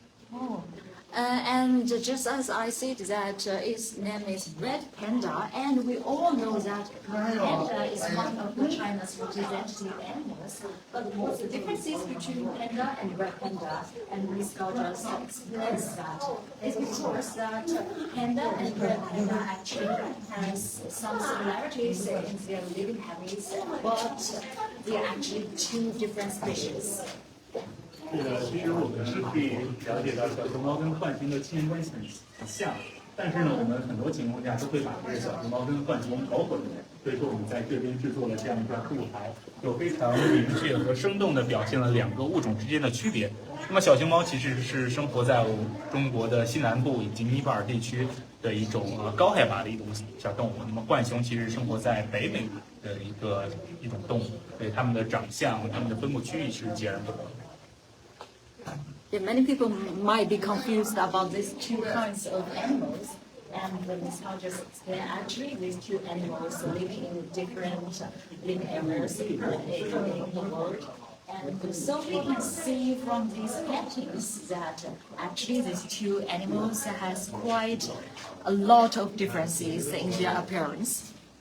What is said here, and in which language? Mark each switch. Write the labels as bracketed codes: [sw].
[en] Oh. And just as I said that its name is red panda, and we all know that panda is one of China's representative animals. But what's the differences between panda and red panda? And Ms. Gao just explains that. It's because that panda and red panda actually has some similarities in their living habits, but they are actually two different species. [zh] 是的，其实我们可以了解到小熊猫跟浣熊的亲缘关系很像，但是呢，我们很多情况下都会把这个小熊猫跟浣熊搞混。所以说，我们在这边制作了这样一段布台，就非常明确和生动地表现了两个物种之间的区别。那么，小熊猫其实是生活在中国的西南部以及尼泊尔地区的一种高海拔的一种小动物。那么，浣熊其实生活在北美的一种动物，所以它们的长相、它们的分布区域是截然不同的。 [en] Yeah, many people might be confused about these two kinds of animals. And Ms. Hao just explained, actually, these two animals live in different living areas in the world. And so we can see from these paintings that actually these two animals has quite a lot of differences in their appearance.